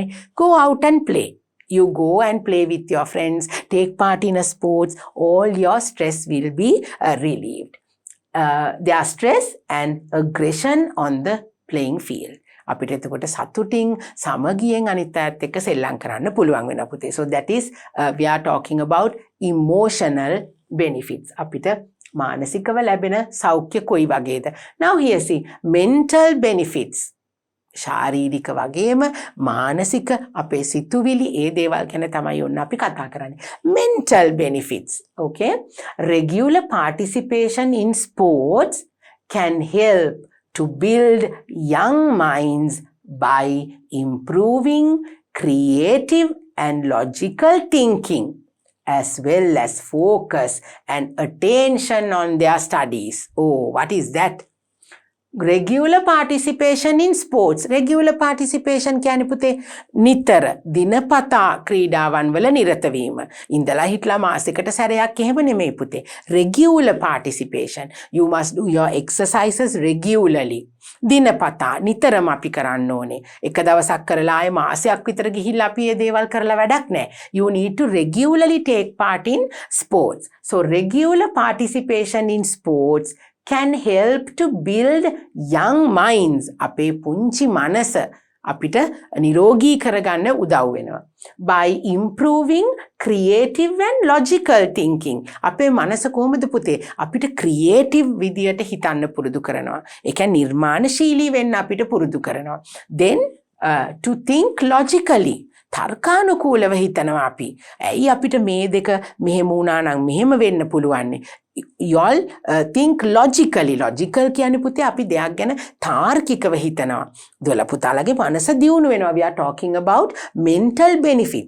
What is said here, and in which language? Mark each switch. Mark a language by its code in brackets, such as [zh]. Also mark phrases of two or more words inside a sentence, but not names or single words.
[en] Go out and play. You go and play with your friends, take part in a sports, all your stress will be relieved. Their stress and aggression on the playing field. [si] අපිට එතකොට සතුටින් සමගියෙන් අනිත් අයත් එක්ක සෙල්ලම් කරන්න පුළුවන් වෙනවා පුතේ. [en] So that is we are talking about emotional benefits. [si] අපිට මානසිකව ලැබෙන සෞඛ්‍ය කොයි වගේද? [en] Now here see mental benefits. [si] ශාරීරික වගේම මානසික අපේ සිතුවිලි ඒ දේවල් ගැන තමයි ඔන්න අපි කතා කරන්නේ. [en] Mental benefits. Okay? Regular participation in sports can help to build young minds by improving creative and logical thinking as well as focus and attention on their studies. Oh, what is that? Regular participation in sports. Regular participation [si] කියන්නේ පුතේ නිතර දිනපතා ක්‍රීඩාවන් වල නිරත වීම. ඉඳලා හිටලා මාසෙකට සැරයක් එහෙම නෙමෙයි පුතේ. [en] Regular participation. You must do your exercises regularly. [si] දිනපතා නිතරම අපි කරන්න ඕනේ. එක දවසක් කරලා ආයේ මාසයක් විතර ගිහිල්ලා අපි මේ දේවල් කරලා වැඩක් නැහැ. [en] You need to regularly take part in sports. So regular participation in sports can help to build young minds. [si] අපේ පුංචි මනස අපිට නිරෝගී කරගන්න උදව් වෙනවා. [en] By improving creative and logical thinking. [si] අපේ මනස කොහොමද පුතේ? අපිට creative විදියට හිතන්න පුරුදු කරනවා. ඒ කියන්නේ නිර්මාණශීලී වෙන්න අපිට පුරුදු කරනවා. [en] Then to think logically. [si] තර්කානුකූලව හිතනවා අපි. ඇයි අපිට මේ දෙක මෙහෙම වුණා නම් මෙහෙම වෙන්න පුළුවන්නේ? [en] You all think logically. [si] Logical කියන්නේ පුතේ අපි දෙයක් ගැන තාර්කිකව හිතනවා. දුවලා පුතාලගේ මනස දියුණු වෙනවා. [en] We are talking about mental benefits.